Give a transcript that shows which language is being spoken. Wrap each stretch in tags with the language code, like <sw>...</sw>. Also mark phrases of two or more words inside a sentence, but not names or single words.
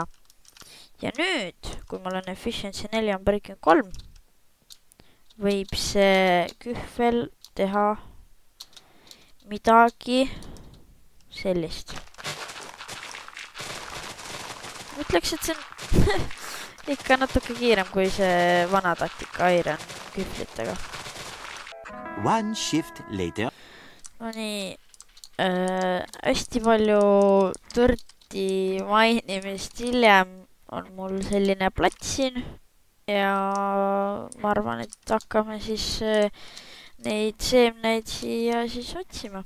<et>Ja nüüd, kui mul on efficiency 4 on breaking 3, võib see kühvel teha midagi sellist. Ütleks, et see on ikka natuke kiirem kui see vana taktika iron kühvlitega.</et> <en>One shift later.</en> <et>No nii, hästi palju tõrti mainimist hiljem on mul selline plats siin ja ma arvan, et hakkame siis neid seemneid siia siis otsima.</et>